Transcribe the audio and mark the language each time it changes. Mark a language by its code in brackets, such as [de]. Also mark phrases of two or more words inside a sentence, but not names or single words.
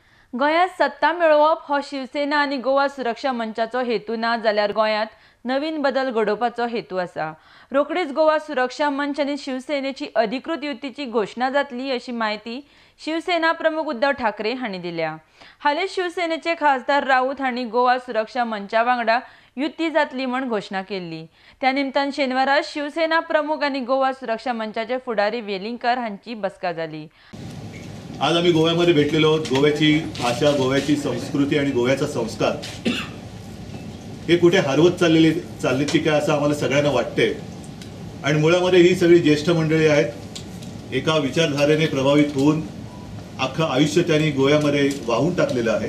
[kok] गोंयांत सत्ता मेळोवप हो शिवसेना आनी गोवा सुरक्षा मंचाचो हेतू ना, जाल्यार गोंयांत नवीन बदल घडोवपाचो हेतू आसा। रोखडीच गोवा सुरक्षा मंच आनी शिवसेनेची अधिकृत युतीची घोषणा जातली अशी माहिती शिवसेना प्रमुख उद्धव ठाकरे हांणी दिल्या। हालींच शिवसेनेचे खासदार राऊत हांणी गोवा सुरक्षा मंचा वांगडा युती जातली म्हूण घोषणा केल्ली। त्या निमतान शेनवारा शिवसेना प्रमुख आनी गोवा सुरक्षा मंचाचे फुडारी वेलिंगकर हांची बसका जाली। [mr] आज आम्ही गोव्यामध्ये भेटलेलो आहोत। गोव्याची भाषा, गोव्याची संस्कृती आणि गोव्याचा संस्कार हे कुठे हरवत चालले की काय असं आम्हाला सगळ्यांना वाटते। आणि मुळामध्ये ही सगळी ज्येष्ठ मंडळी आहेत, एका विचारधारेने प्रभावित होऊन अख्खं आयुष्य त्यांनी गोव्यामध्ये वाहून टाकलेलं आहे।